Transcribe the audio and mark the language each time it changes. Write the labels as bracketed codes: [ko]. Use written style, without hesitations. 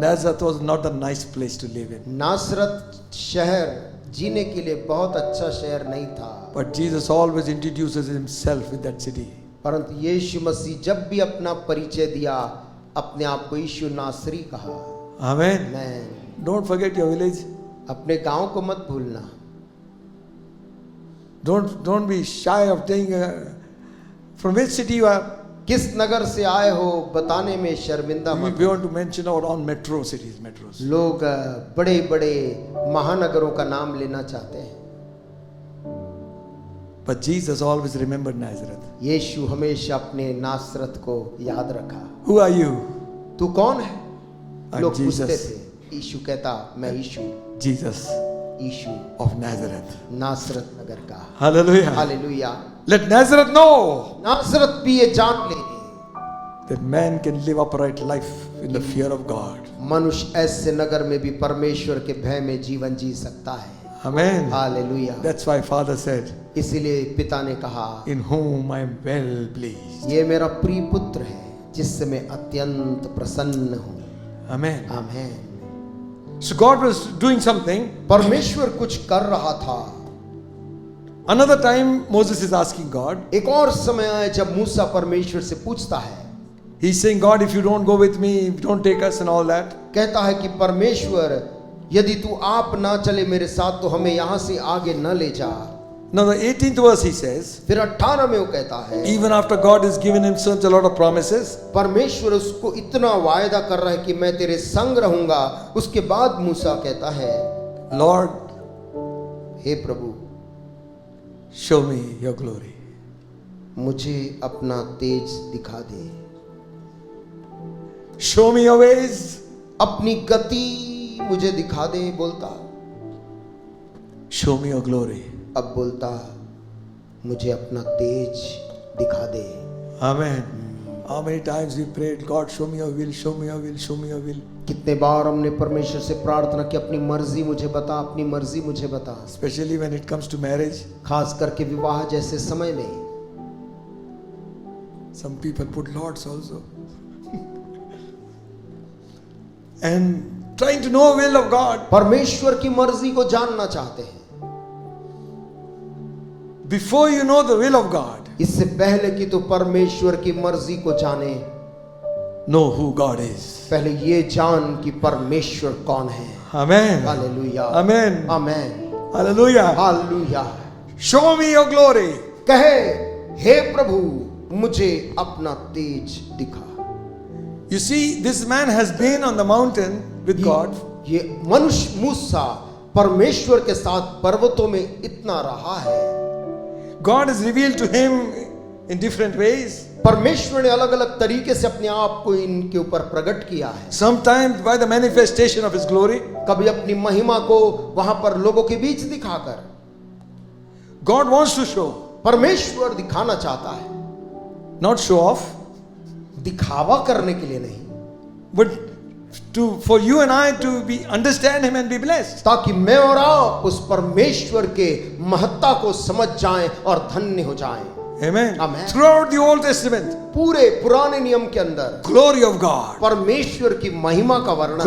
[en] Nazareth was not a nice place to live in. [hi] नासरत शहर जीने के लिए बहुत अच्छा शहर नहीं था, [en] But Jesus always introduces himself with that city. [hi] परंतु यीशु मसीह जब भी अपना परिचय दिया अपने आप को यीशु नासरी कहा। [en] Amen. [hi] मैं [en] Don't forget your village. [hi] अपने गांव को मत भूलना। [en] Don't be shy of saying from which city you are. [hi] किस नगर से आए हो बताने में शर्मिंदा मत। [en] We want to mention our own metro cities, metros. [hi] लोग बड़े बड़े महानगरों का नाम लेना चाहते हैं, [en] But Jesus always remembered Nazareth. [hi] यीशु हमेशा अपने नासरत को याद रखा। [en] Who are you? [hi] तू कौन है? [en] I'm [hi] लोग [en] Jesus. [hi] पूछते थे, यीशु कहता मैं यीशु, [en] Jesus [hi] यीशु [en] of Nazareth. [hi] नासरत नगर का। [en] Hallelujah. [hi] Hallelujah. [en] Let Nazareth know [hi] नासरत भी ये जान ले [en] that man can live upright life in the fear of God. [hi] मनुष्य ऐसे नगर में भी परमेश्वर के भय में जीवन जी सकता है। [en] Amen. [hi] Hallelujah. [en] That's why Father said, [hi] इसीलिए पिता ने कहा, [en] in whom I am well pleased. [hi] ये मेरा प्रिय पुत्र है जिससे मैं अत्यंत प्रसन्न हूँ। [en] Amen. [hi] आमीन। [en] So God was doing something. [hi] परमेश्वर कुछ कर रहा था। [en] Another time Moses is asking God. [hi] एक और समय आए जब मूसा परमेश्वर से पूछता है, [en] He's saying, God, if you don't go with me, if you don't take us and all that. [hi] कहता है कि परमेश्वर यदि तू आप ना चले मेरे साथ तो हमें यहाँ से आगे न ले जा। [en] Now the 18th verse he says, [hi] फिर 18 में वो कहता है, [en] even after God has given him such a lot of promises, [hi] परमेश्वर उसको इतना वायदा कर रहा है कि मैं तेरे संग रहूंगा। उसके बाद मूसा कहता है, [en] Lord, [hi] hey Prabhu [en] show me your glory. [hi] मुझे अपना तेज दिखा दे, [en] Show me your ways. [hi] अपनी गति मुझे दिखा दे। बोलता [en] Show me your glory. [hi] अब बोलता मुझे अपना तेज दिखा दे। [en] Amen. How many times we prayed, God, show me your will, show me your will, show me your will. [hi] कितने बार हमने परमेश्वर से प्रार्थना की, अपनी मर्जी मुझे बता, अपनी मर्जी मुझे बता। [en] Especially when it comes to marriage. [hi] खास करके विवाह जैसे समय में [en] Some people put lords also. And trying to know will of God. [hi] परमेश्वर की मर्जी को जानना चाहते हैं। [en] Before you know the will of God, [hi] इससे पहले कि तो परमेश्वर की मर्जी को जाने, [en] know who God is. [hi] पहले ये जान कि परमेश्वर कौन है। [en] Amen. [hi] Hallelujah. [en] Amen. [hi] Amen. [en] Hallelujah. [hi] Hallelujah. [en] Show me your glory. [hi] कहे, हे प्रभु मुझे अपना तेज दिखा। [en] You see, this man has been on the mountain with God. [hi] ये मनुष्य मूसा परमेश्वर के साथ पर्वतों में इतना रहा है। [en] God has revealed to him in different ways. [hi] परमेश्वर ने अलग अलग तरीके से अपने आप को इनके ऊपर प्रकट किया है। [en] Sometimes by the manifestation of his glory. [hi] कभी अपनी महिमा को वहां पर लोगों के बीच दिखाकर। [en] God wants to show, [hi] परमेश्वर दिखाना चाहता है, [en] not show off, [hi] दिखावा करने के लिए नहीं, [en] but for you and I to be understand him and be blessed. [hi] ताकि मैं और आप उस परमेश्वर के महत्ता को समझ जाएं और धन्य हो जाएं। [en] Amen. Amen. Throughout the Old Testament, [hi] पूरे पुराने नियम के अंदर [en] glory of God. [hi] परमेश्वर की महिमा का वर्णन,